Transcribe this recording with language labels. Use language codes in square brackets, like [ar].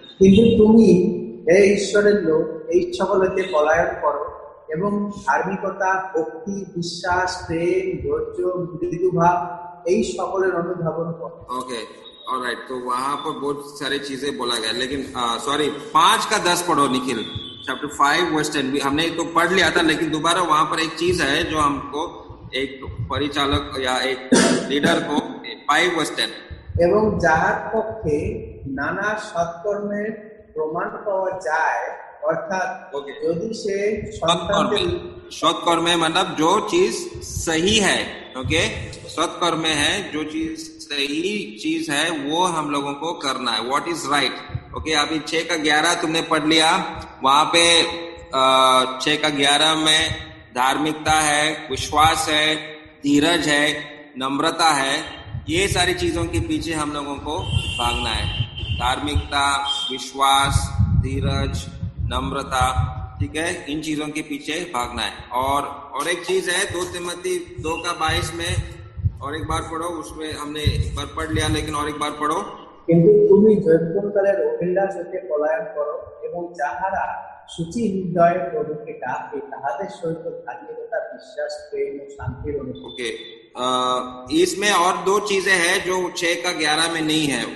[bn] কিন্তু তুমি হে ঈশ্বরের লোক এই সকল হইতে পলায়ন করো এবং ধার্মিকতা, ভক্তি, বিশ্বাস, প্রেম, ধৈর্য, মৃদুভাব এই সকলের অনুধাবন করো। [hi] ओके, ऑलराइट, तो वहां पर बहुत सारी चीजें बोला गया, लेकिन सॉरी 5 का 10 पढ़ो निखिल। चैप्टर 5 वर्स 10 भी हमने तो पढ़ लिया था, लेकिन दोबारा वहां पर एक चीज है जो हमको एक परिचालक या एक लीडर को 5 वर्स 10। [bn] এবং যাহার পক্ষে নানা সৎকর্মের প্রমাণ পাওয়া যায়, অর্থাৎ [en] Okay. [bn] যদি সে [hi] सत्कर्म, सत्कर्म मतलब जो चीज सही है। ओके, सत्कर्म है जो चीज सही चीज है वो हम लोगों को करना है, [en] What is right. [hi] ओके, अभी 6 का 11 तुमने पढ़ लिया, वहां पे 6 का 11 में धार्मिकता है, विश्वास है, धीरज है, नम्रता है, ये सारी चीजों के पीछे हम लोगों को भागना है। धार्मिकता, विश्वास, धीरज, नम्रता, ठीक है, इन चीजों के पीछे भागना है। और एक चीज है 2 तिमोथी 2 का 22 में, और एक बार पढ़ो, उसमें हमने एक बार पढ़ लिया, लेकिन और एक बार पढ़ो। [bn] কিন্তু তুমি জৈবনকালের অভিলাষ হতে পলায়ন করো এবং যাহারা শুচি হৃদয়ে প্রভুকে ডাকে তাহাদের সহিত ধার্মিকতা, বিশ্বাস, প্রেম ও শান্তির অনুভূতি। [hi] ओके, इसमें और 2 चीजें हैं जो 6 का 11 में नहीं है।